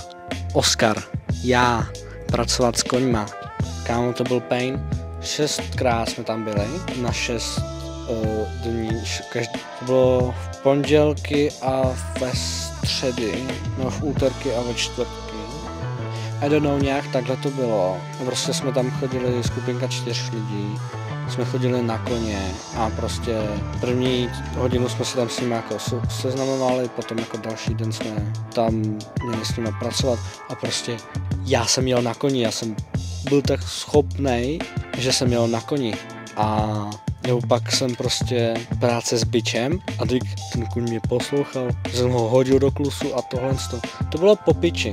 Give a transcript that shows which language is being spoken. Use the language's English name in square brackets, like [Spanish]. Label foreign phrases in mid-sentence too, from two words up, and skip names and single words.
[Czech] Oscar, já, pracovat s koňma. Kámo, to byl pain. 6krát jsme tam byli, na 6 dní. To bylo v pondělky a ve středy, no v úterky a ve čtvrtky. [English] I don't know, [Czech] nějak takhle to bylo. Prostě jsme tam chodili, skupinka 4 lidí. Jsme chodili na koně a prostě první hodinu jsme se tam s nimi jako seznamovali, potom jako další den jsme tam měli s nimi pracovat a prostě já jsem jel na koni, já jsem byl tak schopnej, že jsem jel na koni a nebo pak jsem prostě práce s bičem a ten kůň mě poslouchal, jsem ho hodil do klusu a tohle to bylo po piči.